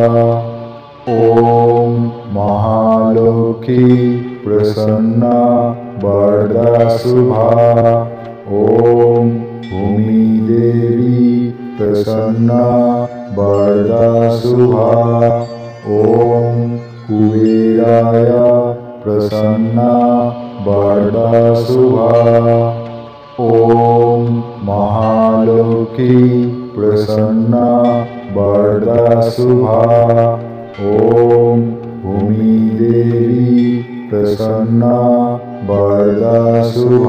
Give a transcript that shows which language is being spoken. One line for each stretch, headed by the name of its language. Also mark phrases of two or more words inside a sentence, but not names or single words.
Sanskrit: ওম মহালক্ষ্মী প্রসন্না বরদা শুভা, ওম ভূমিদেবী প্রসন্না বরদা শুভা, ওম কুবেরায় प्रसन्ना बरदा शुभा। ओम महालोकी प्रसन्ना वरदा शुभा। ओम भूमि देवी प्रसन्ना वरदा शुभा।